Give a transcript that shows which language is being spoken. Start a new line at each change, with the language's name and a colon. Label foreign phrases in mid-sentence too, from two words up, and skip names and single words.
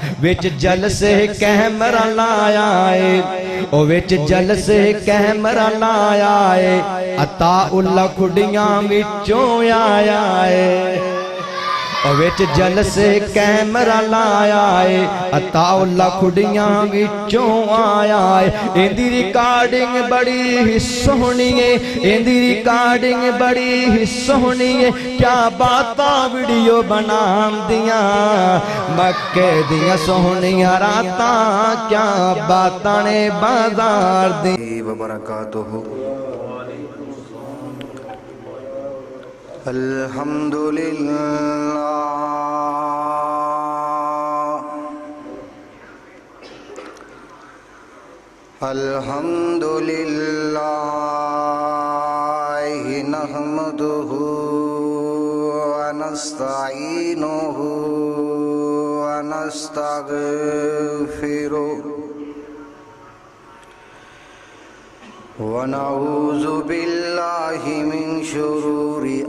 Punjabi: وچ جلسے کیمرہ لایا ہے او وچ جلسے کیمرہ لایا ہے عطا اللہ کھڑیاں وچوں آیا ہے او وچ جلسے کیمرہ لایا ہے عطا اللہ کھڑیاں وچوں آیا ہے ایندی ریکارڈنگ بڑی ہی سونی ہے ایندی ریکارڈنگ بڑی ہی سونی ہے کیا باتاں ویڈیو بنام دیاں مکے دیاں سونیاں راتاں کیا باتاں نے بازار دی
Arabic: وبرکاتہ الحمدللہ الحمدللہ نحمدہ ونستعینہ ونستغفرہ ونعوذ باللہ من شرور